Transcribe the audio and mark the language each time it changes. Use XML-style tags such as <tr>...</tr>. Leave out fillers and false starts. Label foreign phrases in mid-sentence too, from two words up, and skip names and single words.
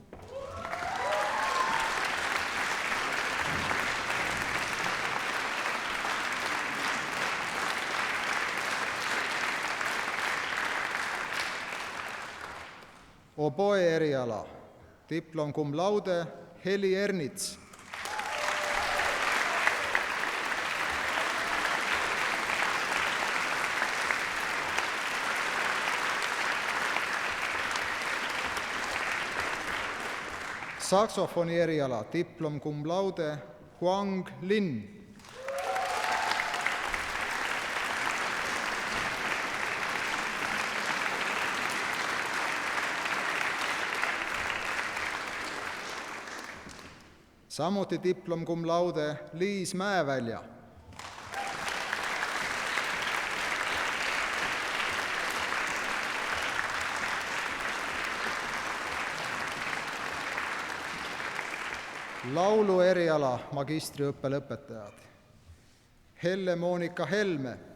<et>oboe eriala diplom</et> <la>cum laude</la> <et>Heli Ernits, saksofoni eriala diplom</et> <la>cum laude</la> <et>Huang Lin, samuti diplom</et> <la>cum laude</la> <et>Liis Mäevälja, laulu eriala magistriõppe lõpetajad Helle-Moonika Helme,</et>